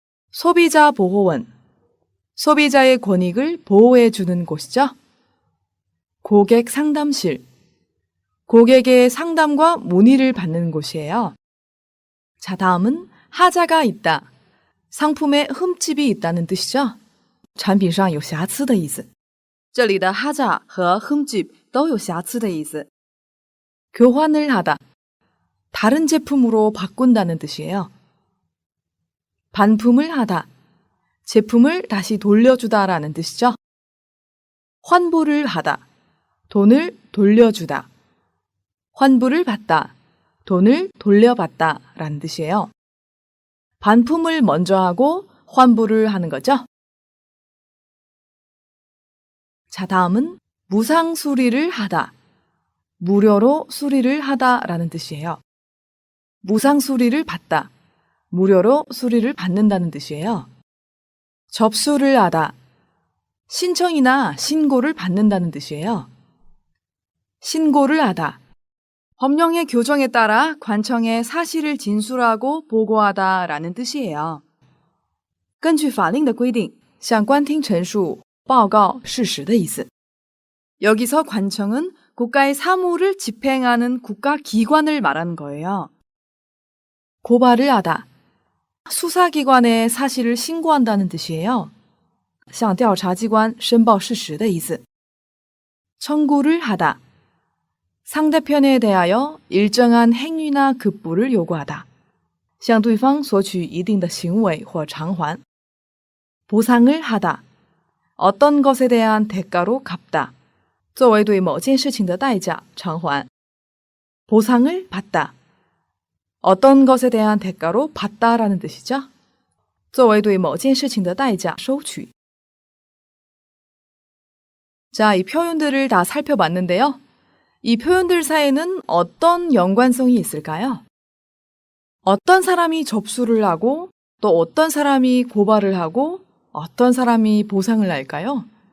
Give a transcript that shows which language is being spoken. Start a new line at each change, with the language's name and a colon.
Korean: 소비자 보호원, 소비자의 권익을 보호해 주는 곳이죠. 고객 상담실, 고객의 상담과 문의를 받는 곳이에요. 자, 다음은 하자가 있다. 상품에 흠집이 있다는 뜻이죠.
Chinese: 产品上有瑕疵的意思。这里的哈자和흠집都有瑕疵的意思。
Korean: 교환을 하다. 다른 제품으로 바꾼다는 뜻이에요. 반품을 하다. 제품을 다시 돌려주다라는 뜻이죠. 환불을 하다. 돈을 돌려주다. 환불을 받다. 돈을 돌려받다 라는 뜻이에요. 반품을 먼저 하고 환불을 하는 거죠. 자, 다음은 무상 수리를 하다. 무료로 수리를 하다 라는 뜻이에요. 무상 수리를 받다. 무료로 수리를 받는다는 뜻이에요. 접수를 하다. 신청이나 신고를 받는다는 뜻이에요. 신고를 하다. 법령의 교정에 따라 관청에 사실을 진술하고 보고하다 라는 뜻이에요.
Chinese: 根据法令的规定，向官厅陈述报告事实的意思。
Korean: 여기서 관청은 국가의 사무를 집행하는 국가기관을 말하는 거예요. 고발을 하다. 수사기관에 사실을 신고한다는 뜻이에요.
Chinese: 向调查机关申报事实的意思。
Korean: 청구를 하다. 상대편에 대하여 일정한 행위나 급부를 요구하다.
Chinese: 向对方索取一定的行为或偿还。
Korean: 보상을 하다. 어떤 것에 대한 대가로 갚다.
Chinese: 作为对某件事情的代价偿还。
Korean: 보상을 받다. 어떤 것에 대한 대가로 받다라는 뜻이죠.
Chinese: 作为对某件事情的代价收取。
Korean: 자, 이 표현들을 다 살펴봤는데요. 이 표현들 사이에는 어떤 연관성이 있을까요? 어떤 사람이 접수를 하고 또 어떤 사람이 고발을 하고 어떤 사람이 보상을 할까요?